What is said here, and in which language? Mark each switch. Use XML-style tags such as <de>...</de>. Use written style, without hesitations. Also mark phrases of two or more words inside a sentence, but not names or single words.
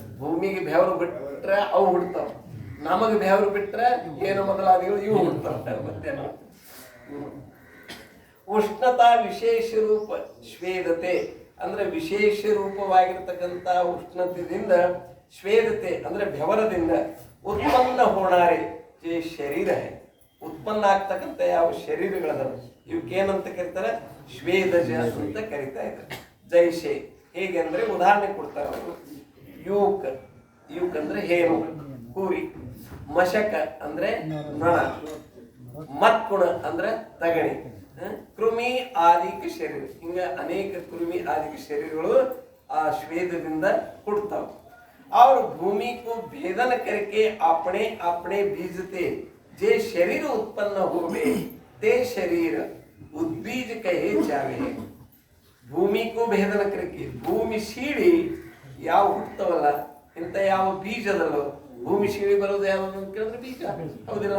<kn>ಭೂಮಿಗೆ ಬೆವರು ಬಿಟ್ರೆ ಅವು ಹುಡ್ತಾವ, ನಮಗೆ ಬೆವರು ಬಿಟ್ರೆ ಏನು ಮೊದಲಾದಿಗಳು ಇವು ಹುಡ್ತಾವ. ಮತ್ತೇನು? ಉಷ್ಣತಾ ವಿಶೇಷ ರೂಪ ಶ್ವೇದತೆ ಅಂದ್ರೆ ವಿಶೇಷ ರೂಪವಾಗಿರ್ತಕ್ಕಂಥ ಉಷ್ಣತೆಯಿಂದ, ಶ್ವೇದತೆ ಅಂದ್ರೆ ಬೆವರದಿಂದ</kn> <mr>उत्पन्न होणारे जे</mr> <kn>ಶರೀರ है ಉತ್ಪನ್ನ ಆಗ್ತಕ್ಕಂಥ ಯಾವ ಶರೀರಗಳದಾವ ಇವಕ್ಕೇನಂತ ಕರೀತಾರೆ ಶ್ವೇದಜ ಅಂತ ಕರಿತಾ ಇದ್ದಾರೆ. ಜೈಶೆ ಹೇಗೆ ಅಂದ್ರೆ ಉದಾಹರಣೆ ಕೊಡ್ತಾರೆ ಅವರು. ಯೂಕ್ ಯೂಕ್ ಅಂದ್ರೆ ಹೇನು ಕೂರಿ, ಮಶಕ ಅಂದ್ರೆ ನೊಣ, ಮತ್ಕುಣ ಅಂದ್ರೆ ತಗಣಿ, ಕೃಮಿ ಆದಿಕ ಶರೀರ, ಹಿಂಗ ಅನೇಕ ಕೃಮಿ ಆದಿಕ ಶರೀರಗಳು ಆ ಶ್ವೇದದಿಂದ ಹುಡ್ತಾವ.</kn> <hi>और भूमि को भेदन करके अपने अपने बीज ते जे शरीर उत्पन्न होवे ते शरीर उद्बीज कहे जावे. भूमि को भेदन करके</hi> <kn>ಭೂಮಿ ಸೀಳಿ ಯಾವ ಹುಟ್ಟವಲ್ಲ ಇಂಥ ಯಾವ ಬೀಜದಲ್ಲೋ ಭೂಮಿ ಸೀಳಿ ಬರೋದು ಯಾವುದು ಅಂತ ಕೇಳಿದ್ರೆ ಬೀಜ ಹೌದಿಲ್ಲ.</kn>